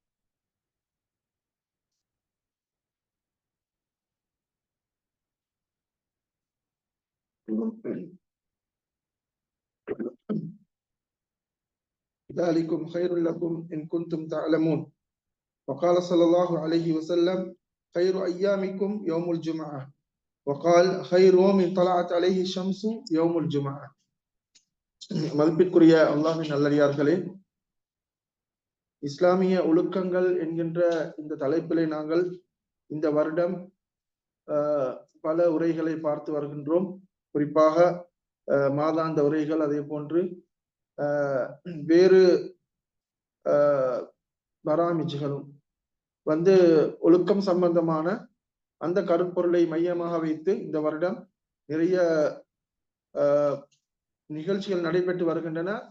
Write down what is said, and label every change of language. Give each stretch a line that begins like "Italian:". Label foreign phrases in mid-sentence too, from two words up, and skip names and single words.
Arabic: ذلكم خير لكم إن كنتم تعلمون. وقال صلى الله عليه وسلم: خير أيامكم يوم الجمعة. وقال: خير يوم طلعت عليه الشمس يوم الجمعة.
Tamil: மதிப்பிற்குரிய அல்லாஹ்வின் நல்லடியார்களே, இஸ்லாமிய ஒழுக்கங்கள் என்கின்ற இந்த தலைப்பிலே நாங்கள் இந்த வருடம் பல உரைகளை பார்த்து வருகின்றோம். குறிப்பாக மாதாந்த உரைகள், அதே போன்று வேறு பராமிஜுகளும் ஒழுக்கம் சம்பந்தமான அந்த கருப்பொருளை மையமாக வைத்து இந்த வருடம் நிறைய நிகழ்ச்சிகள் நடைபெற்று வருகின்றன.